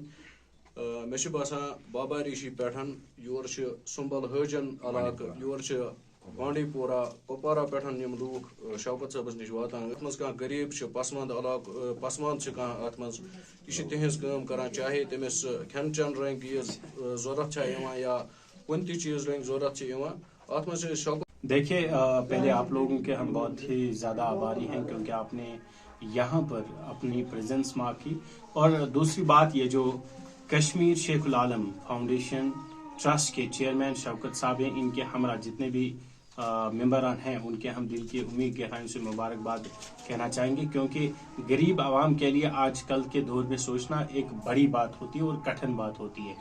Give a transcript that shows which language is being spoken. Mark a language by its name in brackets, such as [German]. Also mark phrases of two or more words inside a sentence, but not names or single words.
[Kashmiri] أمۍ مےٚ چھُ باسان بابا ریٖشی پٮ۪ٹھ یور چھِ سُمبل ہٲجن علاقہٕ یور چھِ بانڈی پورہ کپوارہ پٮ۪ٹھ یِم لوٗکھ شوکت صٲبس نِش واتان یتھ منٛز کانٛہہ غریٖب چھُ پسماندٕ علاقہٕ پسماند چھِ کانٛہہ اتھ منٛز یہِ چھِ تِہنٛز کٲم کران چاہے تٔمِس کھٮ۪ن چٮ۪ن رنٛگۍ یہِ ضوٚرتھ چھا یِوان یا کُنہِ تہِ چیٖز رنٛگۍ ضوٚرتھ چھِ یِوان اتھ منٛز چھِ شوکت. [Urdu] دیکھیے پہلے آپ لوگوں کے ہم بہت ہی زیادہ آباری ہیں کیونکہ آپ نے یہاں پر اپنی [English] presence mark [Urdu] کی اور دوسری بات یہ جو کشمیر شیخ العالم فاؤنڈیشن ٹرسٹ کے چیئرمین شوکت صاحب ہیں ان کے ہمراہ جتنے بھی ممبران ہیں ان کے ہم دل کی امید گہرائیوں سے مبارکباد کہنا چاہیں گے کیونکہ غریب عوام کے لیے آج کل کے دور میں سوچنا ایک بڑی بات ہوتی ہے اور کٹھن بات ہوتی ہے.